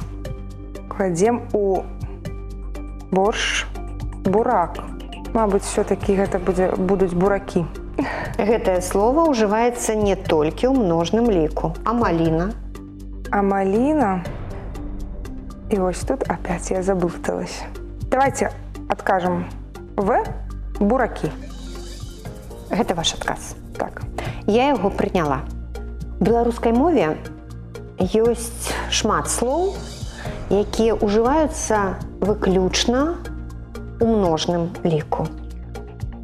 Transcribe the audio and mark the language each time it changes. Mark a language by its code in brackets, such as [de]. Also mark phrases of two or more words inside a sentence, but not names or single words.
[be] Кладзем у боршч бурак. Мабыць, все-таки гэта будуць буракі. Гэтае слово ўжываецца не толькі ў множным ліку. А маліна? А маліна... І вось тут опять я заблыталась. [ru] Давайте откажем В – [be] буракі. Гэта ваш адказ. Так. Я яго прыняла. У беларускай мове ёсць шмат слоў, якія ўжываюцца выключна у множным ліку.